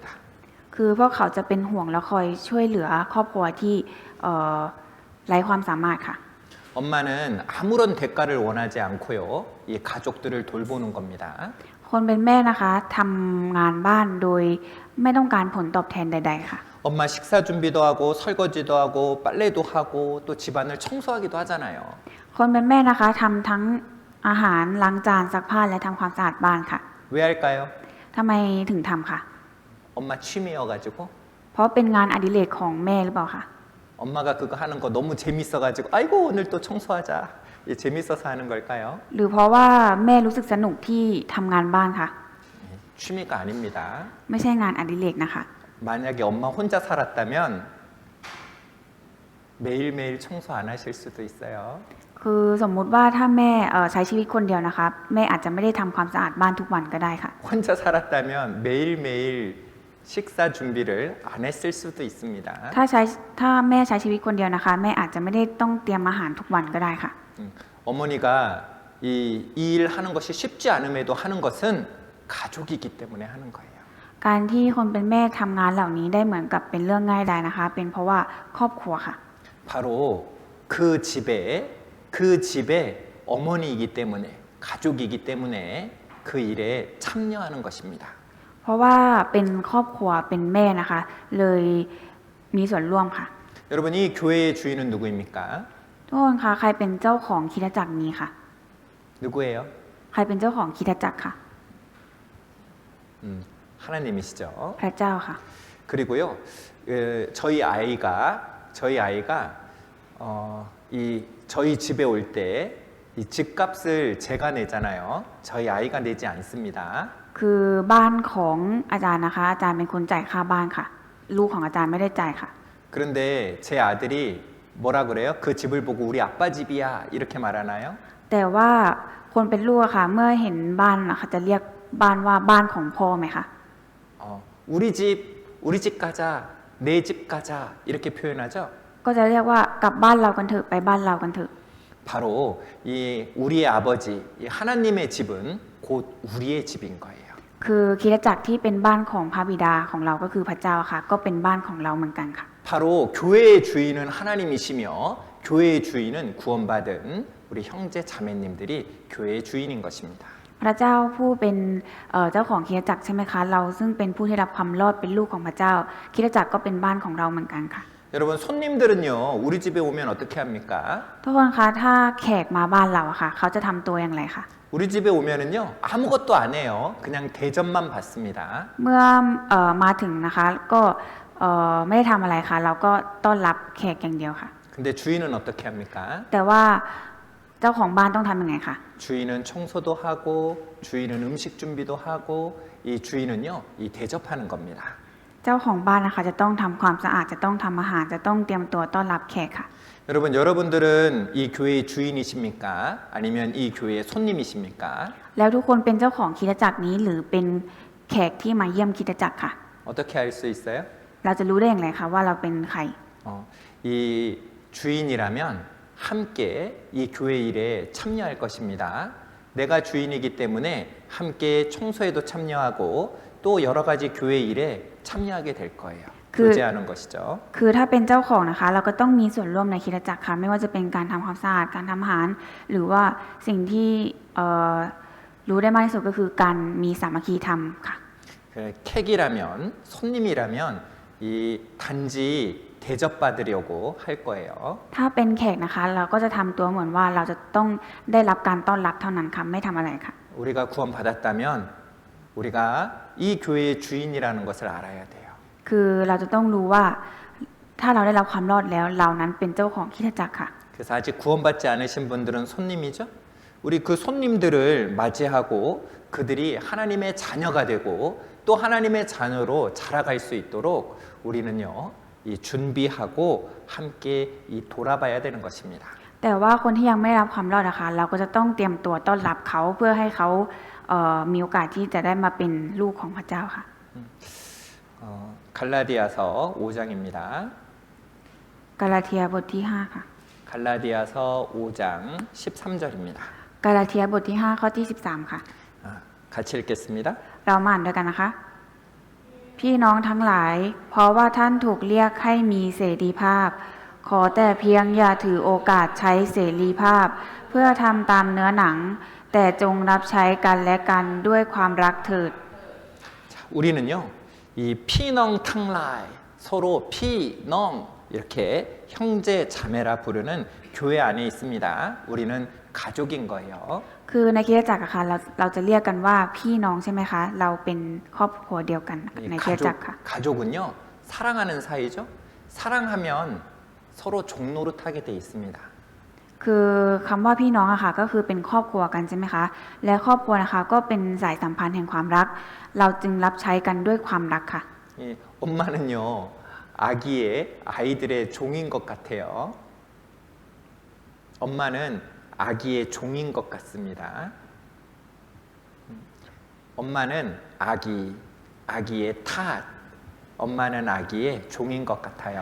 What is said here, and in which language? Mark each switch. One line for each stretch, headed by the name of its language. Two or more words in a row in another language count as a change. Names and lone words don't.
Thai: คือพวกเขาจะเป็นห่วงและคอยช่วยเหลือครอบครัวที่ไร้ความสามารถค่ะ
Korean: 엄마는 아무런 대가를 원하지 않고요, 이 가족들을 돌보는 겁니다.
Thai: คนเป็นแม่นะคะทำงานบ้านโดยไม่ต้องการผลตอบแทนใดๆค่ะ
Korean: 엄마 식사 준비도 하고 설거지도 하고 빨래도 하고 또 집안을 청소하기도 하잖아요.
Thai: คนเป็นแม่นะคะทำทั้งอาหารล้างจานซักผ้าและทำความสะอาดบ้านค่ะ
Korean: 왜 할까요?
Thai: ทำไมถึงทำค่ะ
Korean: 엄마 취미여가지고
Thai: เพราะเป็นงานอดิเรกของแม่หรือเปล่าคะ
Korean: 엄마가 그거 하는 거 너무 재밌어가지고 아이고 오늘 또 청소하자. 재밌어서 하는 걸까요?
Thai: หรือเพราะว่าแม่รู้สึกสนุกที่ทำงานบ้านค่ะ
Korean: 취미가 아닙니다.
Thai: ไม่ใช่งานอดิเรกนะคะ
Korean: 만약에 엄마 혼자 살았다면 매일매일 청소 안 하실 수도 있어요.
Thai: คือสมมุติว่าถ้าแม่ใช้ชีวิตคนเดียวนะคะแม่อาจจะไม่ได้ทำความสะอาดบ้านทุกวันก็ได้ค่ะ
Korean: 혼자 살았다면 매일매일 식사 준비를 안 했을 수도 있습니다.
Thai: ถ้าแม่ใช้ชีวิตคนเดียวนะคะแม่อาจจะไม่ได้ต้องเตรียมอาหารทุกวันก็ได้ค่ะ
Korean: 어머니가 이 일 하는 것이 쉽지 않음에도 하는 것은 가족이기 때문에 하는 거예요.
Thai: การที่คนเป็นแม่ทำงานเหล่านี้ได้เหมือนกับเป็นเรื่องง่ายดายนะคะ เป็นเพราะว่าครอบครัวค่ะ
Korean: 바로 그 집의 어머니이기 때문에 가족이기 때문에 그 일에 참여하는 것입니다.
Thai: เพราะว่าเป็นครอบครัวเป็นแม่นะคะ เลยมีส่วนร่วมค่ะ
Korean: 여러분 이 교회의 주인은 누구입니까?
Thai: ทุกคนคะใครเป็นเจ้าของคริสตจักรนี้ค่ะ
Korean: 누구예요?
Thai: ใครเป็นเจ้าของคริสตจักรค่ะ
Korean: 하나님이시죠.
Thai: พระเจ้าค่ะ
Korean: 그리고요, 저희 아이가 저희 집에 올 때 이 집값을 제가 내잖아요. 저희 아이가 내지 않습니다.
Thai: คือบ้านของอาจารย์นะคะ อาจารย์เป็นคนจ่ายค่าบ้านค่ะ ลูกของอาจารย์ไม่ได้จ่ายค่ะ
Korean: 그런데 제 아들이 뭐라 그래요? 그 집을 보고 우리 아빠 집이야 이렇게 말하나요?
Thai: แต่ว่าคนเป็นลูกอะค่ะ เมื่อเห็นบ้านนะคะจะเรียกบ้านว่าบ้านของพ่อไหมคะ
Korean: 우리 집 가자, 내 집 가자 이렇게 표현하죠.
Thai: ก็จะเรียกว่ากลับบ้านเรากันเถอะไปบ้านเรากันเถอะ
Korean: 바로 이 우리의 아버지, 이 하나님의 집은 곧 우리의 집인 거예요.
Thai: คือคริสตจักรที่เป็นบ้านของพระบิดาของเราก็คือพระเจ้าค่ะ ก็เป็นบ้านของเราเหมือนกันค่ะ
Korean: 바로 교회의 주인은 하나님이시며 교회의 주인은 구원받은 우리 형제 자매님들이 교회의 주인인 것입니다.
Thai: พระเจ้าผู้เป็นเจ้าของคริสตจักรใช่ไหมคะ เราซึ่งเป็นผู้ที่รับความรอดเป็นลูกของพระเจ้าคริสตจักรก็เป็นบ้านของเราเหมือนกันค่ะ
Korean: 여러분 손님들은요 우리 집에 오면 어떻게 합니까?
Thai: ทุกคนคะถ้าแขกมาบ้านเราอะค่ะ เขาจะทำตัวอย่างไรคะ
Korean: 우리 집에 오면은요 아무것도 안 해요. 그냥 대접만 받습니다.
Thai: เมื่อมาถึงนะคะก็ไม่ได้ทำอะไรค่ะ เราก็ต้อนรับแขกอย่างเดียวค่ะ
Korean: 근데 주인은 어떻게 합니까?
Thai: แต่ว่าเจ้าของบ้านต้องทำยังไงคะ
Korean: 주인은 청소도 하고 주인은 음식 준비도 하고 이 주인은요 이 대접하는 겁니다.
Thai: เจ้าของบ้านนะคะจะต้องทำความสะอาดจะต้องทำอาหารจะต้องเตรียมตัวต้อนรับแขกค่ะ
Korean: 여러분들은 이 교회의 주인이십니까? 아니면 이 교회의 손님이십니까?
Thai: แล้วทุกคนเป็นเจ้าของคริสตจักรนี้หรือเป็นแขกที่มาเยี่ยมคริสตจักรค่ะ
Korean: 어떻게 알 수 있어요?
Thai: เราจะรู้ได้อย่างไรคะว่าเราเป็นใคร
Korean: 이 주인이라면 함께 이 교회 일에 참여할 것입니다. 내가 주인이기 때문에 함께 청소에도 참여하고 또 여러 가지 교회 일에 참여하게 될 거예요. 교제하는 것이죠.
Thai: คือถ้าเป็นเจ้าของนะคะ เราก็ต้องมีส่วนร่วมในคริสตจักรค่ะ ไม่ว่าจะเป็นการทำความสะอาดการทำอาหาร หรือว่าสิ่งที่รู้ได้มากที่สุดก็คือการมีสามัคคีธรรมค่ะ
Korean: 객이라면 손님이라면 이 단지 대접받으려고 할 거예요.
Thai: ถ้าเป็นแขกนะคะ เราก็จะทำตัวเหมือนว่าเราจะต้องได้รับการต้อนรับเท่านั้นค่ะไม่ทำอะไรค่ะ
Korean: 우리가 구원받았다면 우리가 이 교회의 주인이라는 것을 알아야 돼요.
Thai: คือเราจะต้องรู้ว่าถ้าเราได้รับความรอดแล้วเรานั้นเป็นเจ้าของคริสตจักรค่ะ
Korean: 그래서 아직 구원받지 않으신 분들은 손님이죠. 우리 그 손님들을 맞이하고 그들이 하나님의 자녀가 되고 또 하나님의 자녀로 자라갈 수 있도록 우리는요 이 준비하고 함께 이 돌아봐야 되는 것입니다.
Thai: แต่ว่าคนที่ยังไม่รับความรอดนะคะ เราก็จะต้องเตรียมตัวต้อนรับเขาเพื่อให้เขามีโอกาสที่จะได้มาเป็นลูกของพระเจ้าค่ะ
Korean: 갈라디아서 5장입니다.
Thai: กาลาเทียบทที่5ค่ะ
Korean: 갈라디아서 5장 13절입니다.
Thai: กาลาเทียบทที่5ข้อที่13ค่ะ
Korean: 같이 읽겠습니다.
Thai: เรามาอ่านด้วยกันนะคะ พี่น้องทั้งหลาย เพราะว่าท่านถูกเรียกให้มีเสรีภาพ ขอแต่เพียงอย่าถือโอกาสใช้เสรีภาพ เพื่อทำตามเนื้อหนัง แต่จงรับใช้กันและกันด้วยความรักเถิด
Korean: 자, 우리는요 이
Thai: พี่น้องทั้งหลาย
Korean: 서로 피농 이렇게 형제 자매라 부르는 교회 안에 있습니다. 우리는 가족인 거예요.
Thai: คือในคริสตจักรอะค่ะเราจะเรียกกันว่าพี่น้องใช่ไหมคะ เราเป็นครอบครัวเดียวกันในคริสตจักรค่ะ
Korean: 가족은요 사랑하는 사이죠. 사랑하면 서로 종노릇하게 돼 있습니다.
Thai: คือคำว่าพี่น้องอะค่ะก็คือเป็นครอบครัวกันใช่ไหมคะ และครอบครัวนะคะก็เป็นสายสัมพันธ์แห่งความรัก เราจึงรับใช้กันด้วยความรักค่ะ
Korean: 엄마는요 아이들의 종인 것 같아요. 엄마는 아기의 종인 것 같습니다. 엄마는 아기의 탓. 엄마는 아기의 종인 것 같아요.